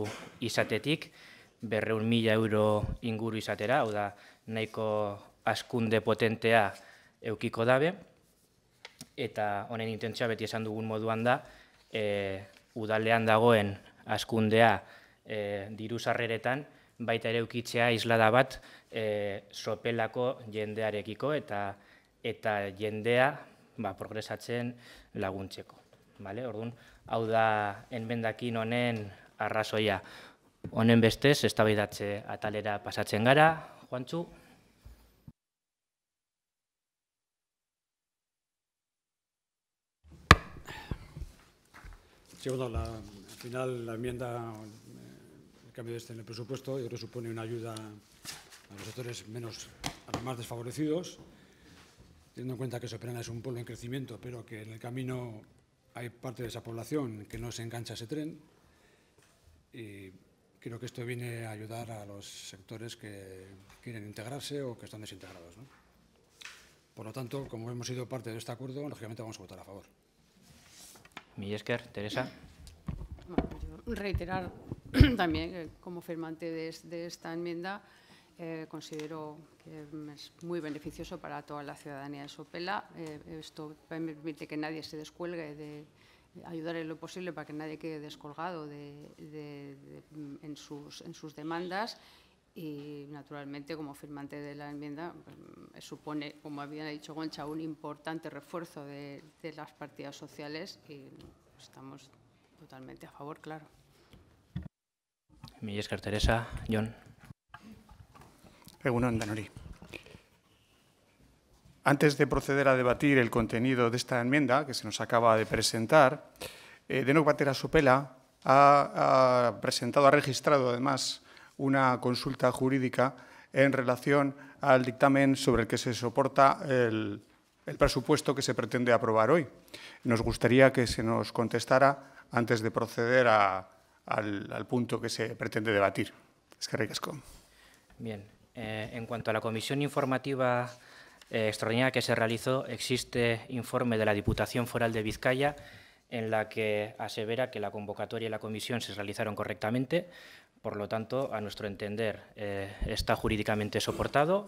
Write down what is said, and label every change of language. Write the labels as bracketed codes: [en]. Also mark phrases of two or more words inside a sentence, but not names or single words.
[eu] izatetik, 200.000 euro inguru izatera, hau da nahiko hazkunde potentea eukiko dabe, eta honen intentzioa beti esan dugun moduan da, udalean dagoen hazkundea diru sarreretan, baita ere eukitzea islada bat sopelako jendearekiko, eta jendea progresatzen laguntzeko. Orduan, hau da enmendakin honen arrazoia. Honen bestez, eztabaidatze atalera pasatzen gara. Juantxu? [es] Sí, bueno, al final la enmienda, el cambio en el presupuesto, yo creo que supone una ayuda a los sectores a los más desfavorecidos, teniendo en cuenta que Sopelana es un pueblo en crecimiento, pero que en el camino hay parte de esa población que no se engancha a ese tren. Y creo que esto viene a ayudar a los sectores que quieren integrarse o que están desintegrados, ¿no? Por lo tanto, como hemos sido parte de este acuerdo, lógicamente vamos a votar a favor. [eu] Mila esker, Teresa. [es] Bueno, yo reiterar también que como firmante de esta enmienda considero que es muy beneficioso para toda la ciudadanía de Sopela. Esto permite que nadie se descuelgue, de ayudar en lo posible para que nadie quede descolgado en sus demandas. Y, naturalmente, como firmante de la enmienda, supone, como había dicho Goncha, un importante refuerzo de las partidas sociales y estamos totalmente a favor, claro. [eu] Mila esker, Teresa. Jon. Egunon, Danori. [es] Antes de proceder a debatir el contenido de esta enmienda que se nos acaba de presentar, Denok Batera Sopela ha registrado además una consulta jurídica en relación al dictamen sobre el que se soporta el presupuesto que se pretende aprobar hoy. Nos gustaría que se nos contestara antes de proceder al punto que se pretende debatir. [eu] Eskerrik asko. [es] Bien. En cuanto a la comisión informativa extraordinaria que se realizó, existe informe de la Diputación Foral de Vizcaya en la que asevera que la convocatoria y la comisión se realizaron correctamente. Por lo tanto, a nuestro entender, está jurídicamente soportado.